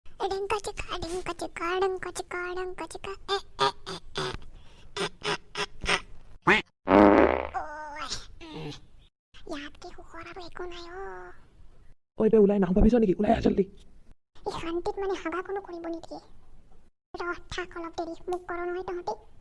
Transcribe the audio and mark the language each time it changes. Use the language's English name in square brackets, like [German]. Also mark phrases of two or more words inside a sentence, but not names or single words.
[Assamese] Dinka chika, dinka chika, dinka chika, dinka chika. ইয়াত কি সুখৰ আৰু একো নাই ঐ তই ওলাই নাহো ভাবিছ নেকি? ওলাই আহ জল্দি। এই শান্তিত মানে হাগা কোনো কৰিব নিদিয়ে। ৰহ থাক অলপ দেৰি, মোক কৰ নহয় তহঁতি।